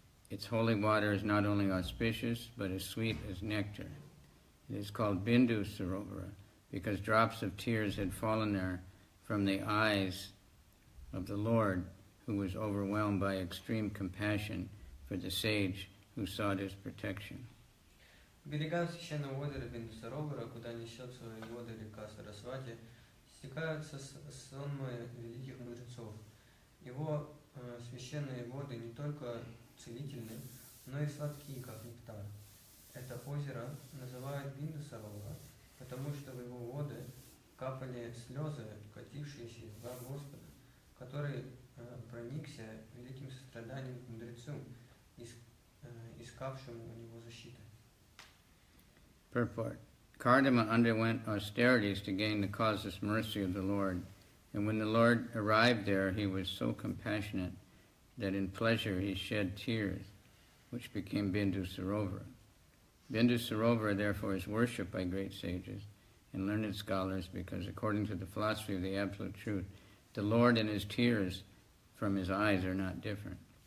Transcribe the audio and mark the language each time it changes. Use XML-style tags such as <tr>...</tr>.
<en>Its holy water is not only auspicious, but as sweet as nectar. It is called Bindu Sarovara because drops of tears had fallen there from the eyes of the Lord, who was overwhelmed by extreme compassion for the sage who sought his protection.</en> <ru>К берегам священного озера Биндусаровара, куда несет свои воды река Сарасвати, стекаются сонмы великих мудрецов. Его священные воды не только целительны, но и сладкие, как нектар. Это озеро называют Биндусаровара, потому что в его воды капали слезы, катившиеся из глаз Господа, который проникся великим состраданием к мудрецу, искавшему у него защиты.</ru> <en>Purport. Kardama underwent austerities to gain the causeless mercy of the Lord, and when the Lord arrived there, he was so compassionate that in pleasure he shed tears, which became Bindu Sarovara. Bindu Sarovara, therefore, is worshipped by great sages and learned scholars because, according to the philosophy of the Absolute Truth, the Lord and his tears from his eyes are not different.</en>